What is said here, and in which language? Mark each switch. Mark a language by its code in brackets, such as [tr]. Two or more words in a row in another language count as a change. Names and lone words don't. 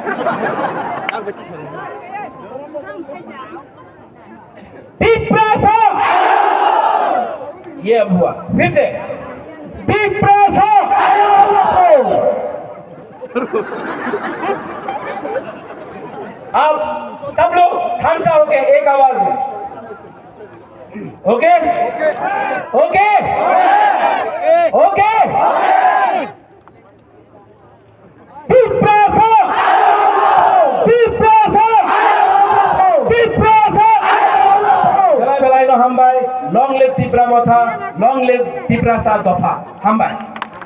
[hi] Tiprasa ये अब हुआ फिर से Tiprasa अब सब लोग खामसा होके एक आवाज में [en] ok ok ok Tiprasa Tiprasa Tiprasa [trp] Belai belai no hambai [en] long live Tipramotha long live Tiprasa [trp] Dofa hambai